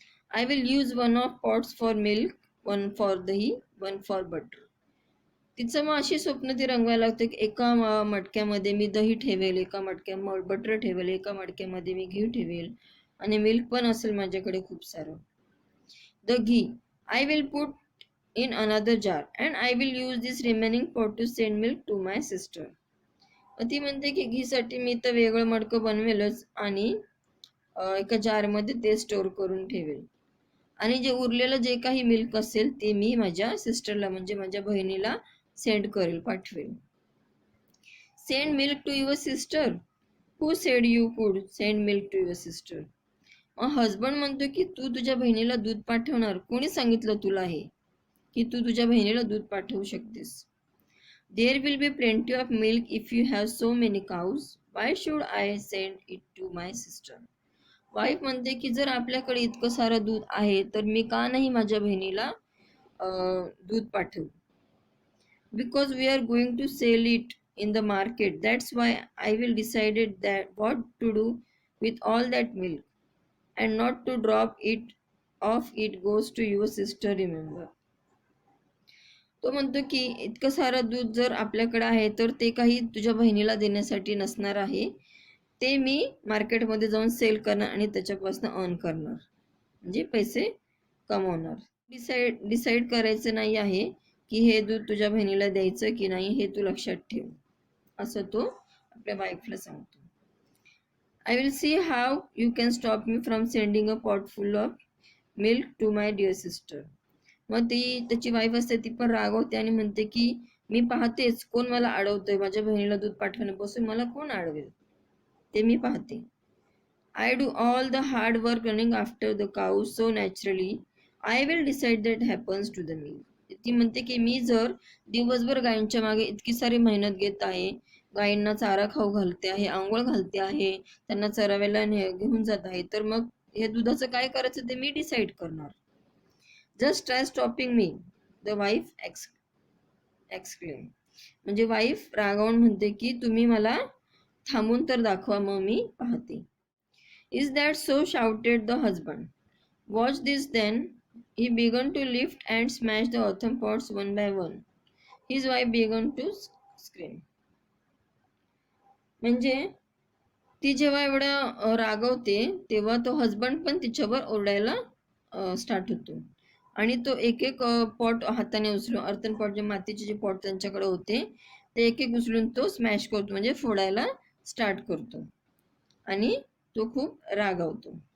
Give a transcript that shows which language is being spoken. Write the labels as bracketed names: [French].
[English] I will use one of pots for milk, one for dahi, one for butter. [Marathi] तिचं मग अशी स्वप्न ती रंगवायला लागते की एका मटक्यामध्ये मी दही ठेवेल, एका मटक्यामध्ये बटर ठेवेल, एका मटक्यामध्ये मी घी ठेवेल आणि मिल्क पण असेल माझ्याकडे खूप सारं. [English] The ghee I will put in another jar and I will use this remaining pot to send milk to my sister. [Marathi] ती म्हणते की घीसाठी मी तर वेगळं मडकं बनवेलच आणि एका जारमध्ये ते स्टोअर करून ठेवेल आणि जे उरलेलं जे काही मिल्क असेल ते मी माझ्या सिस्टरला म्हणजे माझ्या बहिणीला सेंड करेल, पाठवेल. [English] Send milk to your sister. Who said you could send milk to your sister. [Marathi] Husband म्हणतो की तू तुझ्या बहिणीला दूध पाठवणार, कोणी सांगितलं तुला हे की तू तुझ्या बहिणीला दूध पाठवू शकतेस. [English] There will be plenty of milk if you have so many cows. Why should I send it to my sister. [Marathi] Wife म्हणते की जर आपल्याकडे इतकं सारं दूध आहे तर मी का नाही माझ्या बहिणीला दूध पाठवू. [English] Because we are going to sell it in the market. That's why I will decided that what to do with all that milk and not to drop it off. It goes to your sister, remember. [Marathi] तो म्हणतो की इतकं सारं दूध जर आपल्याकडे आहे तर ते काही तुझ्या बहिणीला देण्यासाठी नसणार आहे, ते मी मार्केटमध्ये जाऊन सेल करणार आणि त्याच्यापासून अर्न करणार, म्हणजे पैसे कमावणार. डिसाईड करायचं नाही आहे की हे दूध तुझ्या बहिणीला द्यायचं की नाही, हे तू लक्षात ठेव, असं तो आपल्या वाईफला सांगतो. [English] I will see how you can stop me from sending a pot full of milk to my dear sister. [Marathi] मग त्याची वाईफ असते ती पण रागवते आणि म्हणते की मी पाहतेच कोण मला अडवतोय, माझ्या बहिणीला दूध पाठवण्यापासून मला कोण अडवेल ते मी पाहते. [English] I do all the hard work running after the cows so naturally. I will decide that happens to the meal. [Marathi] ती म्हणते की मी जर दिवसभर गायींच्या मागे इतकी सारी मेहनत घेत आहे, गायींना चारा खाऊ घालते आहे, आंघोळ घालते आहे, त्यांना चरावेला घेऊन जात आहे, तर मग हे दुधाचं काय करायचं ते मी डिसाईड करणार. [English] Just try stopping me, the wife exclaim. [Marathi] म्हणजे वाईफ रागावून म्हणते की तुम्ही मला थांबून तर दाखवा, मग मी पाहते. [English] Is that so? Shouted the husband. Watch this then. He began to lift and smash the earthen pots one by one. His wife began to scream. [Marathi] म्हणजे ती जेव्हा एवढं रागवते तेव्हा तो हजबंड पण तिच्यावर ओरडायला स्टार्ट होतो आणि तो एक एक पॉट हाताने उचलून, अर्थन पॉट जे मातीचे जे पॉट त्यांच्याकडे होते ते एक एक उचलून तो स्मॅश करतो, म्हणजे फोडायला स्टार्ट करतो आणि तो खूप रागावतो.